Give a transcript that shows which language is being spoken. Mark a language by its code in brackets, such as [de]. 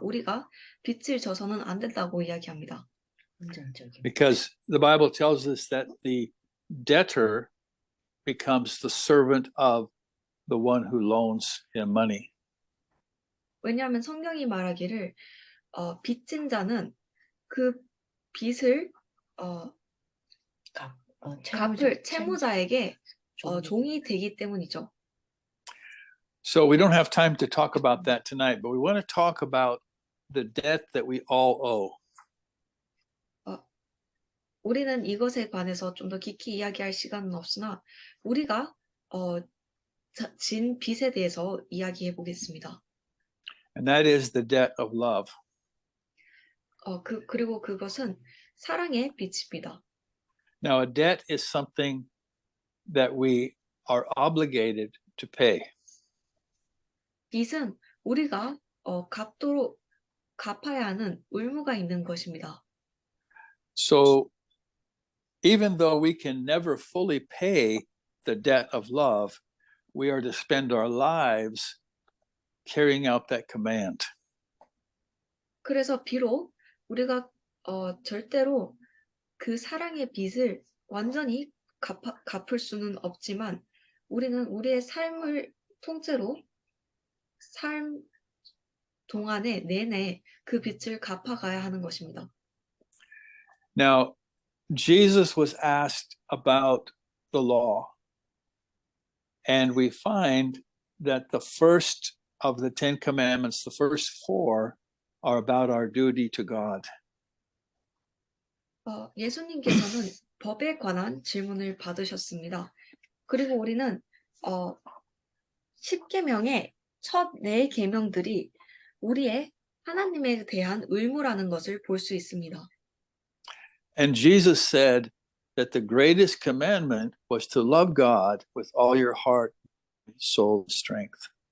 [ko] 우리가 빚을 져서는 안 된다고 이야기합니다. [en] Because the Bible tells us that the debtor becomes the servant of the one who loans him money. [ko] 왜냐하면 성경이 말하기를 빚진 자는 그 빚을 갚을 채무자에게 종이 되기 때문이죠. [en] So we don't have time to talk about that tonight, but we want to talk about the debt that we all owe. [ko] 우리는 이것에 관해서 좀 더 깊이 이야기할 시간은 없으나 우리가 진 빚에 대해서 이야기해 보겠습니다. [en] And that is the debt of love. [ko] 그리고 그것은 사랑의 빚입니다. [en] Now, a debt is something that we are obligated to pay. [ko] 빚은 우리가 갚도록 갚아야 하는 의무가 있는 것입니다. [en] So even though we can never fully pay the debt of love, we are to spend our lives carrying out that command. [ko] 그래서 비록 우리가 절대로 그 사랑의 빚을 완전히 갚을 수는 없지만 우리는 우리의 삶을 통째로 삶 동안에 내내 그 빚을 갚아가야 하는 것입니다. [en] Now, Jesus was asked about the law, and we find that the first of the Ten Commandments, the first four, are about our duty to God. [ko] 예수님께서는 법에 관한 질문을 받으셨습니다. 그리고 우리는 10계명의 첫 4계명들이 우리의 하나님에 대한 의무라는 것을 볼 수 있습니다. [en] And Jesus said that the greatest commandment was to love God with all your heart, soul, and strength.